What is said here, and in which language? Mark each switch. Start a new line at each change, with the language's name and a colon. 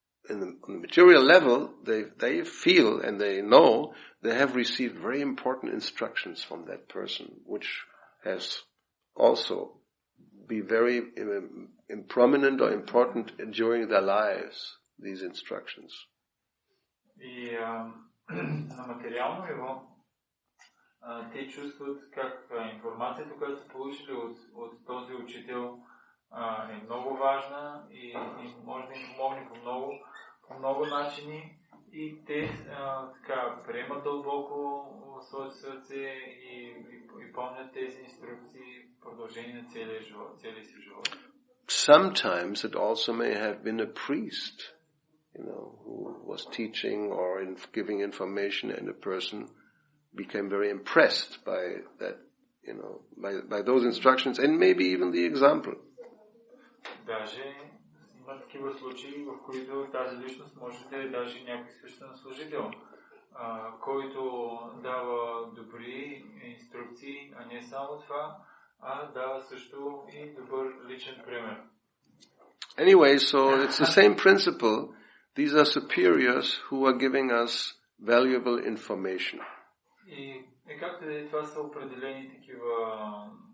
English: On the material level, they feel and they know they have received very important instructions from that person, which has also be very prominent or important during their lives, these instructions.
Bulgarian: И на материално ниво те чувстват как информацията, която са получили от този учител, е много важна и може да им помогне по много начини и те така приемат дълбоко в своето сърце и помнят тези инструкции в продължение на целия си живот.
English: Sometimes it also may have been a priest, who was teaching or giving information, and a person became very impressed by that, by those instructions and maybe even the example.
Bulgarian: Даже има такива случаи, в които тази личност може да е даже някой свещенослужител, който дава добри инструкции, а не само това, а дава също и добър личен пример.
English: Anyway, so it's the same principle. These are superiors who are giving us valuable information.
Bulgarian: И както това са определени такива